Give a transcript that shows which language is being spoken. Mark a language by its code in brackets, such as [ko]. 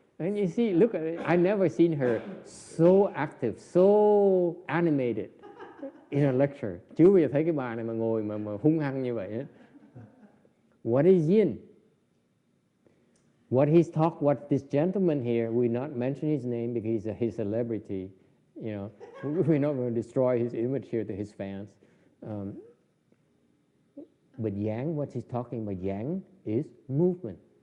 [en] And you see, look at it. I never seen her so active, so animated in a lecture. [vi] Chưa bao giờ thấy cái bà này mà ngồi mà hung hăng như vậy ấy. [en] What is yin? What this gentleman here, we not mention his name because he's a celebrity. You know, we're not going to destroy his image here to his fans. But yang, what he's talking about, yang is movement.